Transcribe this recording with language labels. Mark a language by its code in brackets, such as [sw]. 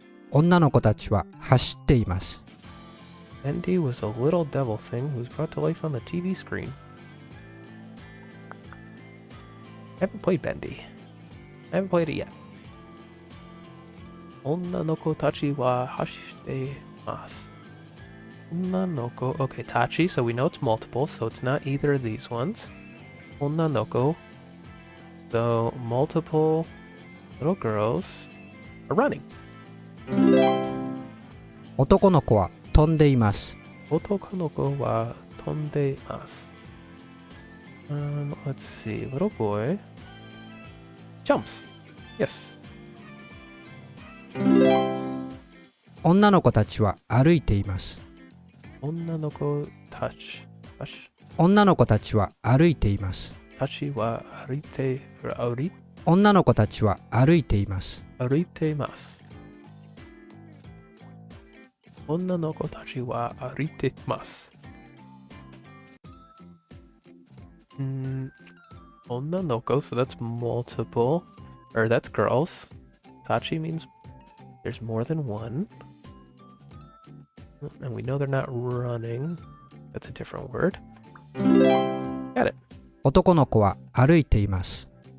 [ja] 女の子たちは走っています。 [en] Bendy was a little devil thing who was brought to life on the TV screen. I haven't played Bendy. I haven't played it yet. [ja] Onna no ko tachi wa hashite masu. Onna no ko. [en] Okay, Tachi, so we know it's multiple, so it's not either of these ones. [ja] Onna no ko. [en] So multiple little girls are running. [ja] 男の子は飛んでいます。男の子は飛んでいます。 [en] Let's see. Little boy jumps. Yes. [ja] 女の子たちは歩いています。女の子たち。女の子たちは歩いています。たちは歩いて、女の子たちは歩いています。歩いています。女の子たちは歩いています。 Onna noko, [en] so that's multiple. Or that's girls. Tachi means there's more than one. And we know they're not running. That's a different word. Got it. [ja] 男の子は歩いています。